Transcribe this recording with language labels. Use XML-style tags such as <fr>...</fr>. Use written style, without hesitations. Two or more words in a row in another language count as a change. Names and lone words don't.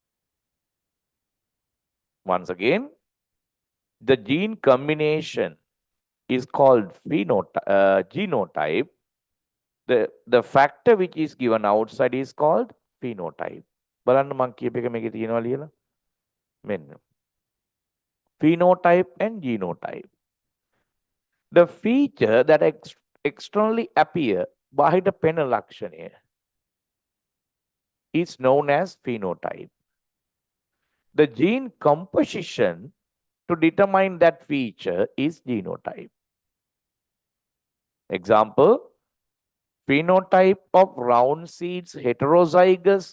<en>Once again, the gene combination is called genotype. The factor which is given outside is called phenotype.</en> <si>බලන්න මං කියප එක මේකේ තියෙනවා ලියලා. මෙන්න.</si> <en>Phenotype and genotype. The feature that externally appear</en> <si>බාහිර පෙනෙන ලක්ෂණය</si> <en>is known as phenotype. The gene composition to determine that feature is genotype. Example, phenotype of round seeds heterozygous.</en>